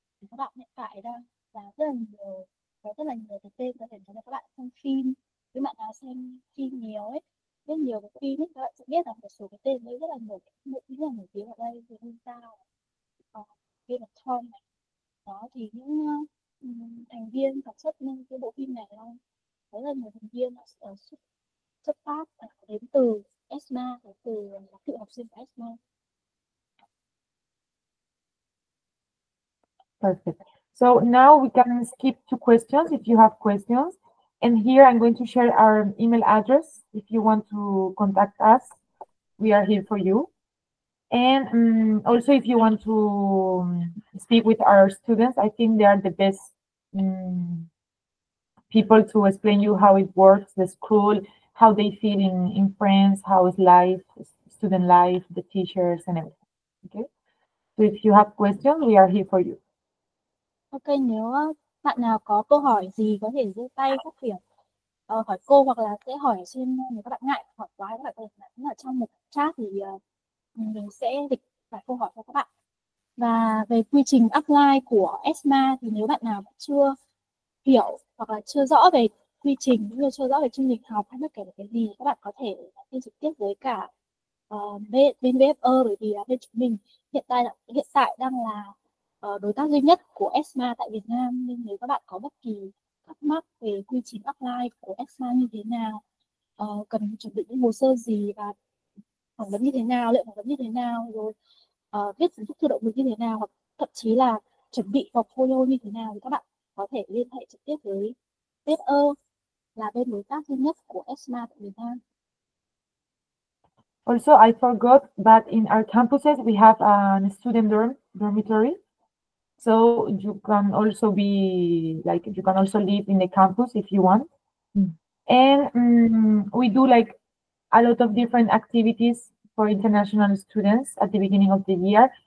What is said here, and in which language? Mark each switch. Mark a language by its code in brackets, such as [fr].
[vi] Các bạn hiện tại đang làm rất là nhiều cái tên, có thể nói là các bạn xem phim, với bạn nào xem phim nhiều ấy, rất nhiều cái phim ấy, các bạn sẽ biết là một số cái tên đấy rất là nổi tiếng ở đây, như Sao, Game of Thrones này. Đó thì những thành viên sản xuất nên cái bộ phim này rất là nhiều thành viên xuất phát đến từ ESMA, từ cựu học sinh của ESMA. [en] Perfect. So now we can skip to questions if you have questions. And here I'm going to share our email address. If you want to contact us, we are here for you. And also, if you want to speak with our students, I think they are the best people to explain you how it works, the school, how they feel in France, how is life, student life, the teachers, and everything. Okay. So if you have questions, we are here for you. [vi] Ok, nếu bạn nào có câu hỏi gì có thể giơ tay phát biểu hỏi cô, hoặc là sẽ hỏi ở trên, nếu các bạn ngại hỏi quá các bạn có thể nhắn ở trong một chat thì mình sẽ dịch vài câu hỏi cho các bạn. Và về quy trình apply của ESMA thì nếu bạn nào chưa hiểu hoặc là chưa rõ về quy trình, chưa rõ về chương trình học hay bất kể cái gì, các bạn có thể liên trực tiếp với cả bên VFE, bởi vì là bên chúng mình hiện tại đang là đối tác duy nhất của ESMA tại Việt Nam, nên nếu các bạn có bất kỳ thắc mắc về quy trình apply của ESMA như thế nào, cần chuẩn bị những hồ sơ gì và phỏng vấn như thế nào, liệu phỏng vấn như thế nào, rồi viết kiến thức tự động lực như thế nào, hoặc thậm chí là chuẩn bị portfolio như thế nào, thì các bạn có thể liên hệ trực tiếp với VFE, là bên đối tác duy nhất của ESMA tại Việt Nam. [en] Also, I forgot, but in our campuses we have a student dormitory, so you can also be like, you can also live in the campus if you want. And we do like a lot of different activities for international students at the beginning of the year.